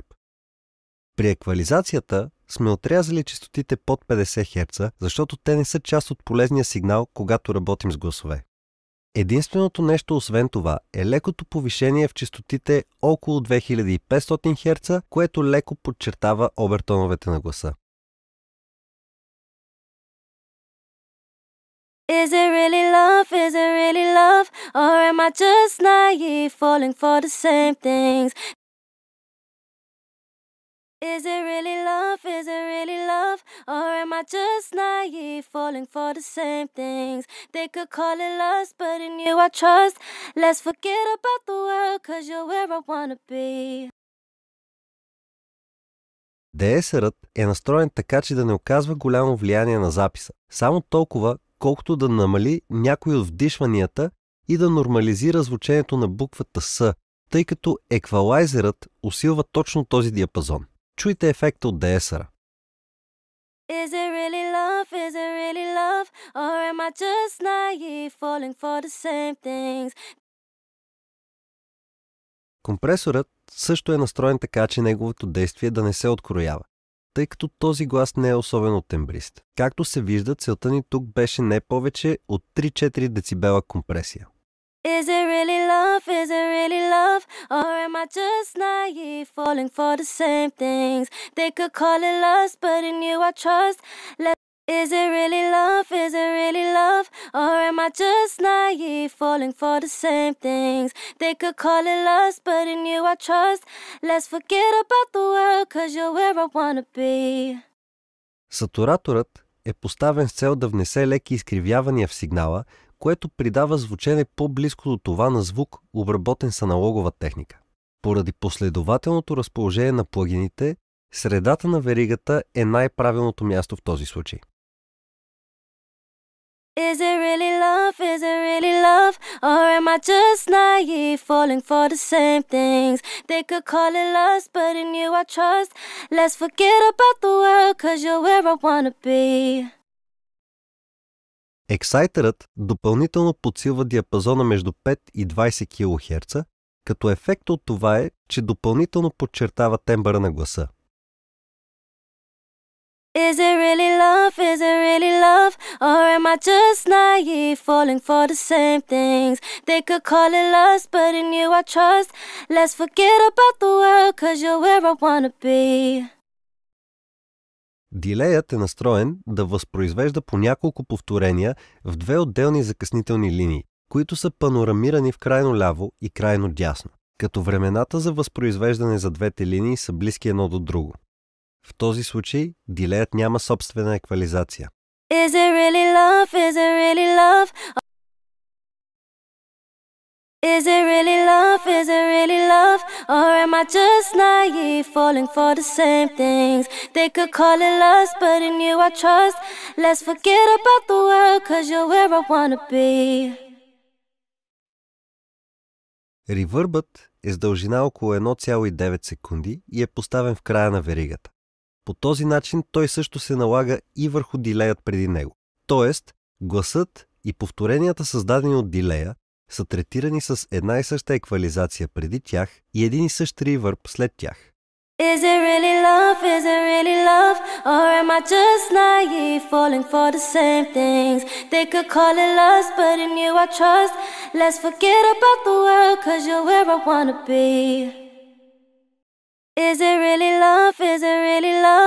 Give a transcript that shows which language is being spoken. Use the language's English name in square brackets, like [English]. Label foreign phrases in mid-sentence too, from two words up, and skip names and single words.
[Bulgarian] При еквализацията сме отрязали честотите под 50 Hz, защото те не са част от полезния сигнал, когато работим с гласове. Единственото нещо освен това е лекото повишение в честотите около 2500 Hz, което леко подчертава обертоновете на гласа. [English] Is it really love? Is it really love? Or am I just naive, falling for the same things? Is it really love? Is it really love? Or am I just naive, falling for the same things? They could call it lust, but in you I trust. Let's forget about the world, 'cause you're where I wanna be. [Bulgarian] Деесърът е настроен така, че да не оказва голямо влияние на записа. Само толкова, колкото да намали някои от вдишванията и да нормализира звучението на буквата С, тъй като еквалайзерът усилва точно този диапазон. Чуйте ефекта от деесъра. [English] Is it really love? Is it really love? Or am I just naive, falling for the same things? [Bulgarian] Компресорът също е настроен така, че неговото действие да не се откроява, тъй като този глас не е особено тембрист. Както се вижда, целта ни тук беше не повече от 3-4 децибела компресия. [English] Is it really love? Is it really love? Or am I just naive, falling for the same things? They could call it lust, but in you I trust. Is it really love? Is it really love? Or am I just naive, falling for the same things? They could call it lust, but in you I trust. Let's forget about the world, 'cause you're where I wanna be. [Bulgarian] Сатураторът е поставен с цел да внесе леки изкривявания в сигнала, което придава звучене по-близко до това на звук, обработен с аналогова техника. Поради последователното разположение на плагините, средата на веригата е най-правилното място в този случай. [English] Is it really love? Is it really love? Or am I just naive, falling for the same things? They could call it lust, but in you I trust. Let's forget about the world, 'cause you're where I wanna be. [Bulgarian] Ексайтърът допълнително подсилва диапазона между 5 и 20 кГц, като ефект от това е, че допълнително подчертава тембъра на гласа. [English] Is it really love? Is it really love? Or am I just naive, falling for the same things? They could call it lust, but in you I trust. Let's forget about the world, 'cause you're where I wanna be. [Bulgarian] Дилеят е настроен да възпроизвежда по няколко повторения в две отделни закъснителни линии, които са панорамирани в крайно ляво и крайно дясно, като времената за възпроизвеждане за двете линии са близки едно до друго. В този случай дилеят няма собствена еквализация. [English] Is it really love? Is it really love? Is it really love? Is it really love? Or am I just naive, falling for the same things? They could call it lust, but in you I trust. Let's forget about the world, 'cause you're where I wanna be. [Bulgarian] Ревърбът е с дължина около 1,9 секунди и е поставен в края на веригата. По този начин той също се налага и върху дилеят преди него. Тоест, гласът и повторенията, създадени от дилея, са третирани с една и съща еквализация преди тях и един и същ ревърб след тях. [English] Is it really love? Is it really love? Or am I just naive, falling for the same things? They could call it lust, but in you I trust. Let's forget about the world, 'cause you're where I wanna be. Is it really love? Is it really love?